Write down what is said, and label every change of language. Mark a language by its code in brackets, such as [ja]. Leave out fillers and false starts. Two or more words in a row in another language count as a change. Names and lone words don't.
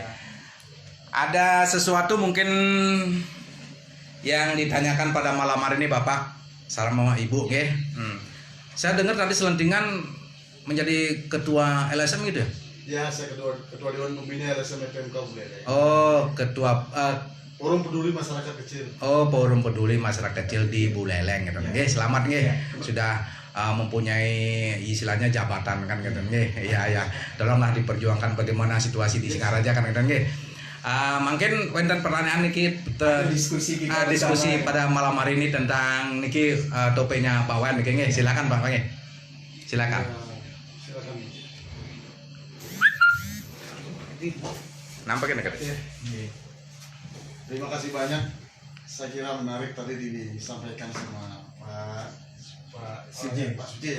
[id] Ada sesuatu mungkin yang ditanyakan pada malam hari ini Bapak sama Ibu, nggih. Saya dengar tadi selentingan menjadi ketua LSM gitu. Ya, saya ketua Dewan Pembina LSM FMK Buleleng. Oh, ketua Forum Peduli Masyarakat Kecil. Oh, Forum Peduli Masyarakat Kecil di Buleleng gitu. Nggih, selamat nggih. Sudah mempunyai istilahnya jabatan kan gitu nggih. Iya. Tolonglah diperjuangkan bagaimana situasi di Singaraja kan gitu nggih. Mungkin wonten pertanyaan niki diskusi pada malam hari ini tentang niki topenya Pak Wayan niki nggih. Silakan Pak Wayan. Silakan. Silakan. Nampaknya dekat. Terima kasih banyak. Saya kira menarik tadi disampaikan sama Pak Suji ya.